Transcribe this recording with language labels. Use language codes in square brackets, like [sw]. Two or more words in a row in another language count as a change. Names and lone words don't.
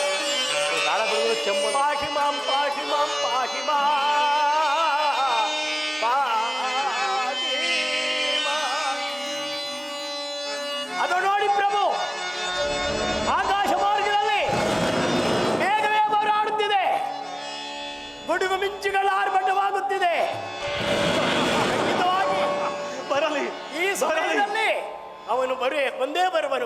[sa] ಪಾಹಿ ಮಾಂ ಪಾಹಿ ಮಾಂ ಪಾಹಿ ಮಾ ಪಾಹಿ ಮಾ. [kn] ಅದು ನೋಡಿ ಪ್ರಭು, ಆಕಾಶ ಮಾರ್ಗದಲ್ಲಿ ಮೇಘವೇ ಹೋರಾಡುತ್ತಿದೆ, ಗುಡುಗು ಮಿಂಚುಗಳ ಆರ್ಭಟವಾಗುತ್ತಿದೆ. ಖಂಡಿತವಾಗಿ ಬರಲಿ, ಈ ಸಮಯದಲ್ಲಿ ಅವನು ಒಂದೇ ಬರುವನು.